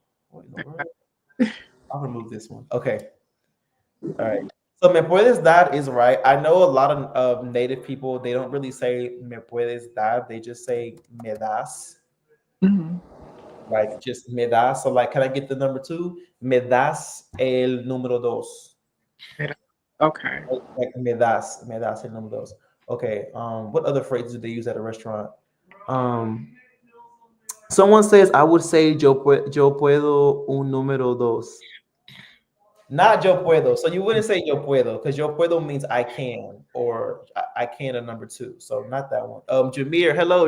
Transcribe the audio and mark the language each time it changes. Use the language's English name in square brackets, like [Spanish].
[English] What in the world? I'll remove this one. Okay. All right. So [Spanish] me puedes dar [English] is right. I know a lot of native people, they don't really say [Spanish] me puedes dar. [English] They just say [Spanish] me das. [English] Mhm. Like just [Spanish] me das. [English] So like, can I get the number two? [Spanish] Me das el número dos. [English] Okay. [Spanish] Like me das el número dos. [English] Okay. What other phrases do they use at a restaurant? Um, Someone says I would say [Spanish] yo puedo un número dos. [English] Not [Spanish] yo puedo. [English] So you wouldn't say [Spanish] yo puedo [English] because yo puedo means I can or I can a number two. So not that one. Jameer, hello.